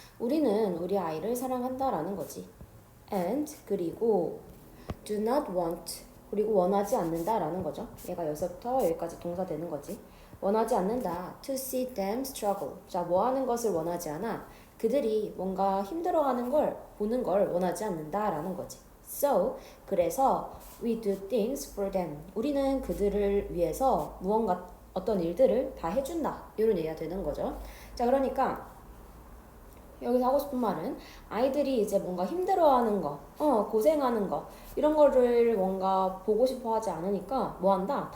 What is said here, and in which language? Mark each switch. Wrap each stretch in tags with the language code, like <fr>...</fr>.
<ko>우리는 우리 아이를 사랑한다라는 거지.</ko> <en>And</en> <ko>그리고</ko> <en>do not want</en> <ko>그리고 원하지 않는다라는 거죠. 얘가 여기서부터 여기까지 동사 되는 거지. 원하지 않는다.</ko> <en>To see them struggle.</en> <ko>자, 뭐 하는 것을 원하지 않아? 그들이 뭔가 힘들어하는 걸 보는 걸 원하지 않는다라는 거지.</ko> <en>So,</en> <ko>그래서</ko> <en>we do things for them.</en> <ko>우리는 그들을 위해서 무언가 어떤 일들을 다 해준다. 이런 얘기가 되는 거죠. 자, 그러니까 여기서 하고 싶은 말은 아이들이 이제 뭔가 힘들어하는 거, 고생하는 거 이런 거를 뭔가 보고 싶어 하지 않으니까 뭐 한다?</ko>